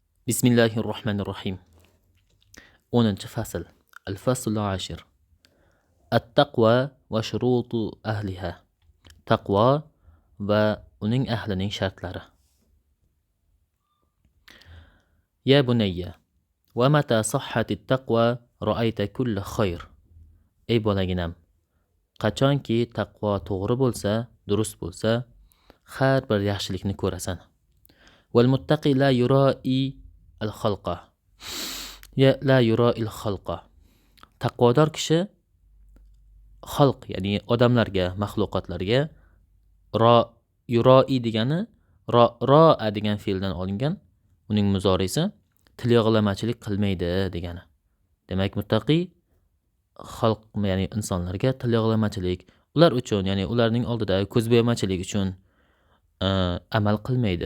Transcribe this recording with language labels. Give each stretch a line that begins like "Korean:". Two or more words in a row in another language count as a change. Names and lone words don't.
Arabic: Bismillahirrohmanirrohim. 10-fasl. الفصل العاشر. التقوى وشروط أهلها.
Uzbek: Taqwa va uning ahlining shartlari.
Arabic: يا بني، ومتى صحت التقوى رأيت كل خير.
Uzbek: Ey bolaginam, qachonki taqvo to'g'ri bo'lsa, durust bo'lsa, har bir yaxshilikni ko'rasan.
Arabic: والمتقي لا يرائي الخلق. لا يرائي الخلق.
Uzbek: Taqvodor kishi xalq, ya'ni odamlarga, maxluqotlarga yura'i degani ra'a degan fe'ldan olingan. Uning muzorisi tilyog'lamachilik qilmaydi degani. Demak, muttaqi xalq, ya'ni insonlarga tilyog'lamachilik, ular uchun, ya'ni ularning oldida ko'zbo'yamachilik uchun amal qilmaydi.